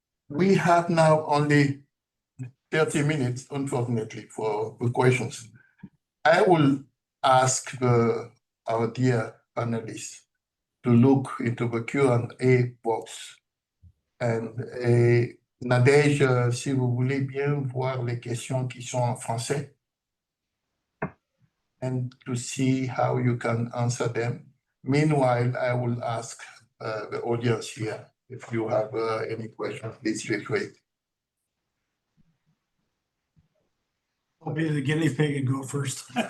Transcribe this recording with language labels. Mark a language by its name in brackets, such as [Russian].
[English] We have now only 30 minutes, unfortunately, for the questions. I will ask our dear panelists to look into the Q&A box. [French] And Nadej, si vous voulez bien voir les questions qui sont en français. [English] and to see how you can answer them. Meanwhile, I will ask the audience here, if you have any questions, please feel free. I'll be the guinea pig and go first.